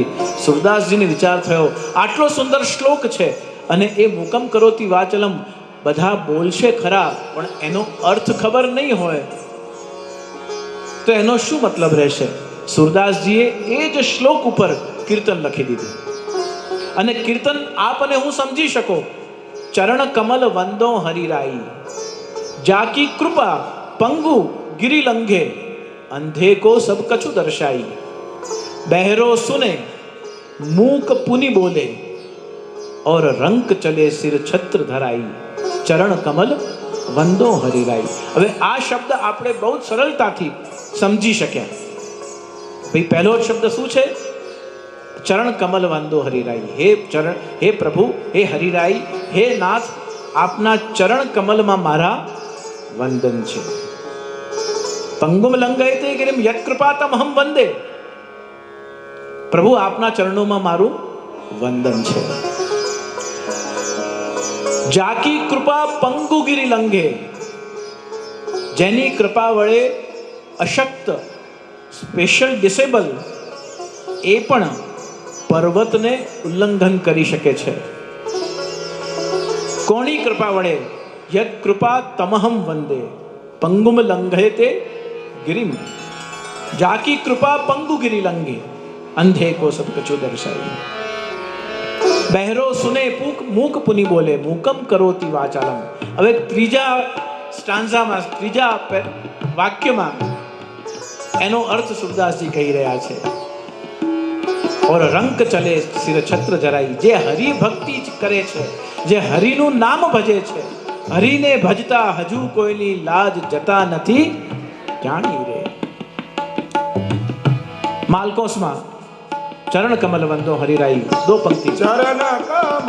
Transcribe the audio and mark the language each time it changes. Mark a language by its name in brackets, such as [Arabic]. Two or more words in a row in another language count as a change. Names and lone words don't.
[Gujarati] સુરદાસજીને વિચાર થયો આટલો સુંદર શ્લોક છે અને એ [Sanskrit] मूकम् करोति वाचलम् [Gujarati] બધા બોલશે ખરા પણ એનો અર્થ ખબર નહીં હોય તો એનો શું મતલબ રહેશે? સુરદાસજીએ એ જ શ્લોક ઉપર કીર્તન લખી દીધું. અને કીર્તન આપ અને હું સમજી શકો. [Braj] चरण कमल वंदो हरिराई, जाकी कृपा पंगु गिरी लंघे, अंधे को सब कछु दर्शाई, बहरो सुने मूक पुनि बोले, और रंक चले सिर छत्र धराई, चरण कमल वंदो हरिराई. [Gujarati] હવે આ શબ્દ આપણે બહુ સરળતાથી સમજી શક્યા. ભાઈ પહેલો શબ્દ શું છે? [Braj] चरण कमल वंदो हरिराई. [Gujarati] હે ચરણ, હે પ્રભુ, હે હરિરાઈ, હે નાથ, આપના ચરણ કમલમાં મારા વંદન છે. [Sanskrit] पंगुम लंघयते गिरिम यत् कृपातमहं वंदे. [Gujarati] પ્રભુ આપના [Hindi] चरणों में [Gujarati] મારું વંદન છે. [Braj] जाकी कृपा पंगु गिरी लंघे, [Gujarati] જેની કૃપા વડે અશક્ત, [English] special disable [Gujarati] એ પણ પર્વતને ઉલ્લંઘન કરી શકે છે. કોની કૃપા વડે? [Sanskrit] यत् कृपा तमहम् वंदे पंगुम लंघयते गिरिम, [Braj] जाकी कृपा पंगु गिरी लंघे, अंधे को सब कछु दर्शाई. बहरो सुने मूक पुनि बोले, [Sanskrit] मूकम करोति वाचालम. [Gujarati] હવે ત્રીજા સ્ટાન્ઝામાં, ત્રીજા વાક્યમાં એનો અર્થ સુરદાસજી કહી રહ્યા છે. [Braj] और रंक चले सिर छत्र जराई. [Gujarati] જે હરિ ભક્તિ કરે છે, જે હરિનું નામ ભજે છે, હરિને ભજતા હજુ કોઈની લાજ જતા નથી જાણી રે. માલકોસમાં [Braj] चरण कमल वंदो हरिराई, [Gujarati] દો પંક્તિ.